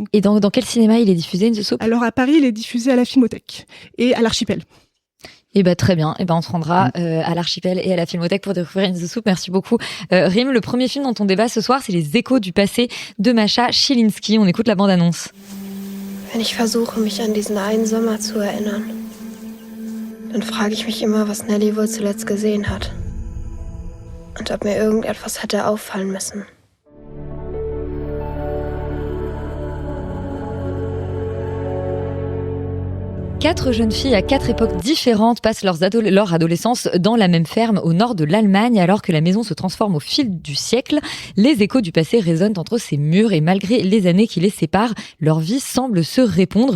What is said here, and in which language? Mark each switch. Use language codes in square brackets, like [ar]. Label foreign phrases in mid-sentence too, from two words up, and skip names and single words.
[fr] et dans quel cinéma il est diffusé, In the Soup ? Alors à Paris, il est diffusé à la Filmothèque et à l'Archipel. Et très bien. On se rendra à l'Archipel et à la Filmothèque pour découvrir In the Soup. Merci beaucoup. Rim, le premier film dont on débat ce soir, c'est Les Échos du passé de Mascha Schilinski. On écoute la bande-annonce. [de] Wenn ich versuche, mich an diesen einen Sommer zu erinnern, dann frage ich mich immer, was Nelly wohl zuletzt gesehen hat. Und ob mir irgendetwas hätte auffallen müssen. [fr] Quatre jeunes filles à 4 époques différentes passent leur adolescence dans la même ferme au nord de l'Allemagne, alors que la maison se transforme au fil du siècle. Les échos du passé résonnent entre ces murs et malgré les années qui les séparent, leur vie semble se répondre.